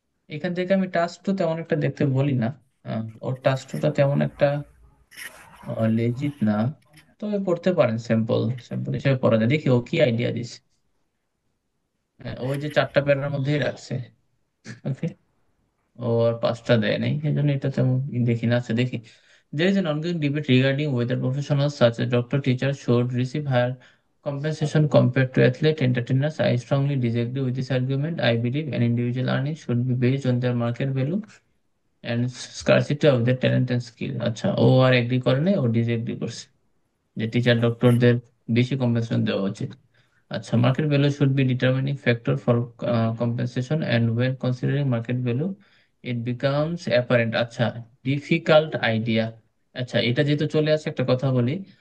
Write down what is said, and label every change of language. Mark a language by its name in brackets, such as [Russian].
[Bangla] এখান থেকে আমি টাস্ক টু তেমন একটা দেখতে বলি না, ওর টাস্ক টুটা তেমন একটা লেজিট না, তবে পড়তে পারেন, স্যাম্পল স্যাম্পল হিসেবে পড়া যায়। দেখি ও কি আইডিয়া দিস। হ্যাঁ, ওই যে 4টা প্যারার মধ্যেই রাখছে। ওকে, ও আর 5টা দেয় নাই, এই জন্য এটা তেমন দেখি না। আচ্ছা দেখি, [English] there is an ongoing debate regarding whether professionals such as doctor teachers should receive higher Compensation compared to athlete entertainers. I strongly disagree with this argument. I believe an individual earning should be based on their market value and scarcity of their talent and skill. [Bangla] আচ্ছা, ও আর agri করে নাই, ও disagree করছে যে teacher ডক্টরদের বেশি compensation দেওয়া উচিত। [English] আচ্ছা, market value should be determining factor for compensation and when considering market value it becomes apparent. [Bangla] আচ্ছা, ডিফিকাল্ট আইডিয়া। আচ্ছা, এটা যেহেতু চলে আসে, একটা কথা বলি।